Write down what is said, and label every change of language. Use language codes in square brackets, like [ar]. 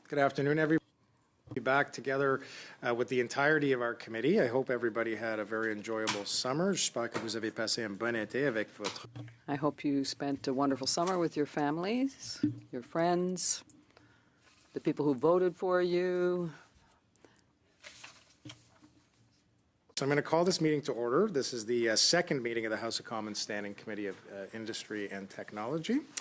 [en] Good afternoon, everybody. Be back together with the entirety of our committee. I hope everybody had a very enjoyable summer. [fr] J'espère que vous avez passé un bon été avec votre... [en] I hope you spent a wonderful summer with your families, your friends, the people who voted for you. So I'm going to call this meeting to order. This is the second meeting of the House of Commons Standing Committee of Industry and Technology.